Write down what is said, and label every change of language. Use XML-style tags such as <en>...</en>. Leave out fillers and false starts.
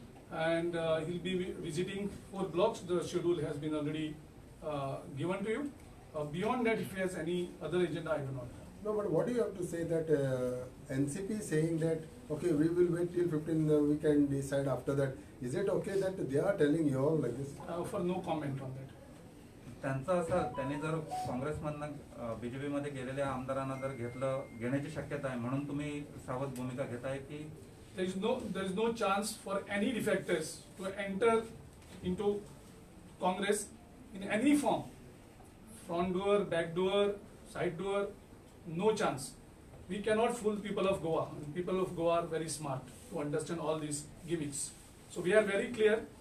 <en>And he'll be visiting 4 blocks. The schedule has been already given to you. Beyond that, if he has any other agenda, I do not know. No, but what do you have to say that NCP is saying that, okay, we will wait till 15, we can decide after that. Is it okay that they are telling you all like this? I offer no comment on that.</en> <mr>त्यांचं असं, त्यांनी जर काँग्रेसमधनं BJP मध्ये गेलेल्या आमदारांना जर घेण्याची शक्यता आहे म्हणून तुम्ही सावध भूमिका घेताय की?</mr> <en>There is no chance for any defectors to enter into Congress in any form. Front door, back door, side door, no chance. We cannot fool people of Goa. People of Goa are very smart to understand all these gimmicks. So we are very clear.</en>